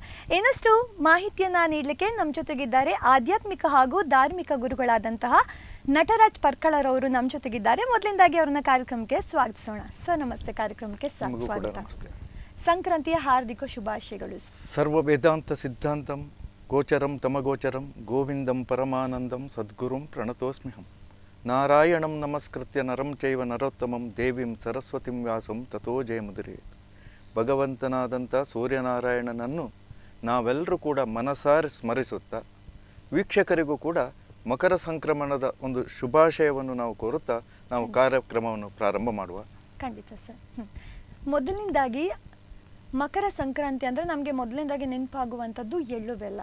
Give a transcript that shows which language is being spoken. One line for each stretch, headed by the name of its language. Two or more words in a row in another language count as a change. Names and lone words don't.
Kannada: ಇನ್ನಷ್ಟು ಮಾಹಿತಿಯನ್ನ ನೀಡಲಿಕ್ಕೆ ನಮ್ಮ ಜೊತೆಗಿದ್ದಾರೆ ಆಧ್ಯಾತ್ಮಿಕ ಹಾಗೂ ಧಾರ್ಮಿಕ ಗುರುಗಳಾದಂತಹ ನಟರಾಜ್ ಪರ್ಕಳರವರು ನಮ್ಮ ಜೊತೆಗಿದ್ದಾರೆ. ಮೊದಲಿಂದಾಗಿ ಅವರನ್ನ ಕಾರ್ಯಕ್ರಮಕ್ಕೆ ಸ್ವಾಗತಿಸೋಣ. ಸರ್ ನಮಸ್ತೆ, ಕಾರ್ಯಕ್ರಮಕ್ಕೆ ಸ್ವಾಗತ. ಸಂಕ್ರಾಂತಿಯ ಹಾರ್ದಿಕ ಶುಭಾಶಯಗಳು.
Sanskrit: ಸರ್ವ ವೇದಾಂತ ಸಿದ್ಧಾಂತಂ ಗೋಚರಂ ತಮಗೋಚರಂ ಗೋವಿಂದಂ ಪರಮಾನಂದಂ ಸದ್ಗುರುಂ ಪ್ರಣತೋಸ್ಮ್ಯಹಂ. ನಾರಾಯಣಂ ನಮಸ್ಕೃತ್ಯ ನರಂ ಚೈವ ನರೋತ್ತಮಂ ದೇವಿಂ ಸರಸ್ವತಿಂ ವ್ಯಾಸಂ ತಥೋ ಜಯಮುದಿರೇತ್.
Kannada: ಭಗವಂತನಾದಂಥ ಸೂರ್ಯನಾರಾಯಣನನ್ನು ನಾವೆಲ್ಲರೂ ಕೂಡ ಮನಸಾರಿ ಸ್ಮರಿಸುತ್ತಾ, ವೀಕ್ಷಕರಿಗೂ ಕೂಡ ಮಕರ ಸಂಕ್ರಮಣದ ಒಂದು ಶುಭಾಶಯವನ್ನು ನಾವು ಕೋರುತ್ತಾ ನಾವು ಕಾರ್ಯಕ್ರಮವನ್ನು ಪ್ರಾರಂಭ ಮಾಡುವ. ಖಂಡಿತ ಸರ್. ಮೊದಲಿಂದಾಗಿ ಮಕರ ಸಂಕ್ರಾಂತಿ ಅಂದರೆ ನಮಗೆ ಮೊದಲಿಂದಾಗಿ ನೆನಪಾಗುವಂಥದ್ದು ಎಳ್ಳು ಬೆಲ್ಲ.